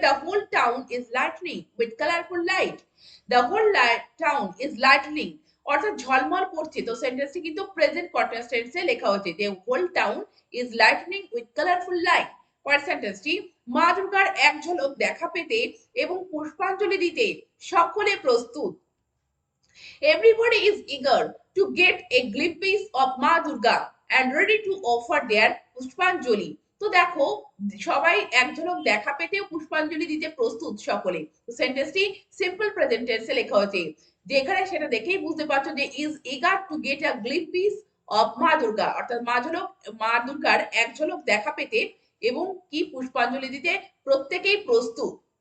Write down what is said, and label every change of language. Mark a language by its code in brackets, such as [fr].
[en] The whole town is lightning with colourful light. The whole town is lightning, [bn] অর্থাৎ ঝলমল করছে। তো সেন্টেন্সটি কিন্তু প্রেজেন্ট কন্টিনিউয়াস টেন্সে লেখা হয়েছে। [en] The whole town is lightning with colourful light. [bn] পরের সেন্টেন্সটি, মা দুর্গার এক ঝলক দেখা পেতে এবং পুষ্পাঞ্জলি দিতে সকলে প্রস্তুত। [en] Everybody is eager to get a glimpse of Ma Durga and ready to offer their pushpanjali. [bn] তো দেখো, সবাই এক ঝলক দেখা পেতেও পুষ্পাঞ্জলি দিতে প্রস্তুত সকলে। তো সেন্টেন্সটি সিম্পল প্রেজেন্ট টেন্সে লেখা হয়েছে, যেখানে সেটা দেখেই বুঝতে পারছো যে [en] is eager to get a glimpse of Ma Durga, [bn] অর্থাৎ মা দুর্গার এক ঝলক দেখা পেতে এবং কি পুষ্পাঞ্জলি দিতে প্রত্যেকেই প্রস্তুত।